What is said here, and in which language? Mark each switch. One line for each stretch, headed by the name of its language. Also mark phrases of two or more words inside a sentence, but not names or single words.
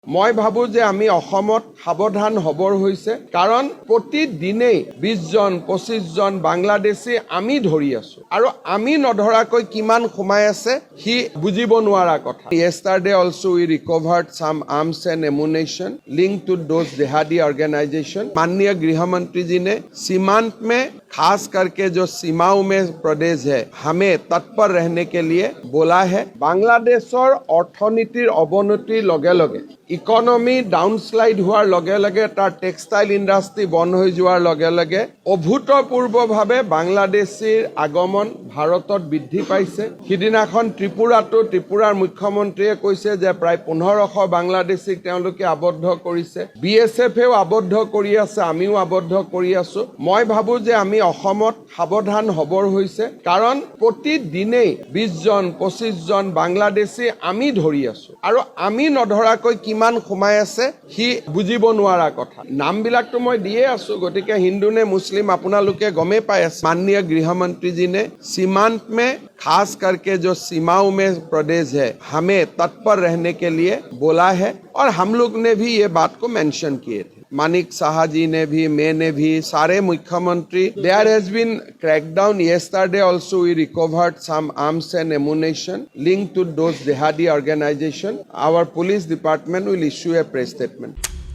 Assamese: মই ভাবো যে আমি অসমত সাৱধান হবৰ হৈছে কাৰণ প্ৰতিদিনেই 20 জন 25 জন বাংলাদেশী আমি ধৰি আছো আৰু আমি নধৰাকৈ কিমান সোমাই আছে হি বুজিব নোৱাৰা কথা।
English: Yesterday also we recovered some arms and ammunition linked to those jihadi organization।
Hindi: माननीय गृह मंत्री जी ने सीमांत में खास करके जो सीमाओं में प्रदेश है हमें तत्पर रहने के लिए बोला है।
Assamese: বাংলাদেশৰ অৰ্থনীতিৰ অৱনতিৰ লগে লগে
English: economy downslide
Assamese: होৱাৰ লগে লগে তাৰ
English: textile industry
Assamese: বন্ধ হৈ যোৱাৰ লগে লগে অভূতপূৰ্বভাৱে বাংলাদেশীৰ আগমন ভাৰতত বৃদ্ধি পাইছে। সিদিনাখন ত্ৰিপুৰাৰ মুখ্যমন্ত্ৰীয়ে কৈছে যে প্ৰায় 1500 বাংলাদেশীক তেওঁলোকে আবদ্ধ কৰিছে। বিএছএফেও আবদ্ধ কৰি আছে, আমিও আবদ্ধ কৰি আছো। মই ভাবো যে আমি অসমত সাৱধান হবৰ হৈছে কাৰণ প্ৰতিদিনেই 20 জন 25 জন বাংলাদেশী আমি ধৰি আছো আৰু আমি নধৰাকৈ কিমান সোমাই আছে হি বুজিব নোৱাৰা কথা। নামবিলাকতো মই দিয়ে আছো, গতিকে হিন্দু নে মুসलिम আপোনালোকে গমে পাই আছে।
Hindi: माननीय गृह मंत्री जी ने सीमांत में खास करके जो सीमाओं में प्रदेश है हमें तत्पर रहने के लिए बोला है और हम लोग ने भी ये बात को मेंशन किए थे। मानिक साहा जी ने भी, मैं ने भी, सारे मुख्यमंत्री।
English: There has been crackdown. Yesterday also we recovered some arms and ammunition linked to those jihadi organization. Our police department will issue a press statement.